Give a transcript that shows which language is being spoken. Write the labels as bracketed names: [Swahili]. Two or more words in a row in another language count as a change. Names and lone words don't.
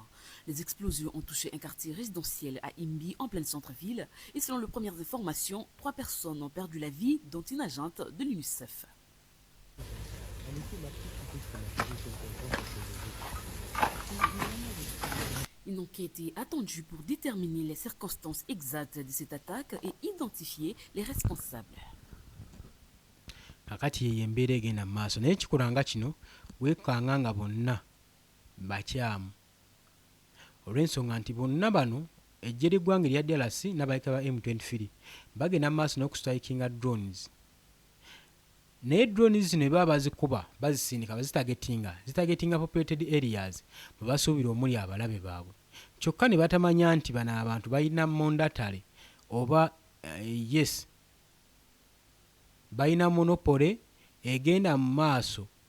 [French] Les explosions ont touché un quartier résidentiel à Imbi, en pleine centre-ville, et selon les premières informations, 3 personnes ont perdu la vie, dont une agente de l'UNICEF. Une enquête est attendue pour déterminer les circonstances exactes de cette attaque et identifier les responsables. [Ganda] Kakati ye embeera egenda mu maaso naye kikulanga kino weekanga nga bonna bakyamu olw'ensonga nti bonna bano eggye ly'eggwanga erya DRC n'abayeekera ba M23 bagenda mu maaso n'okustrikinga drones naye drones zino baba bazikuba bazisindika bazitagetinga [English] populated areas [Ganda] bwe basuubira omuli abalabe baabwe kyokka ne batamanya nti bano abantu balina mondatale oba balina monopole egenda mu maaso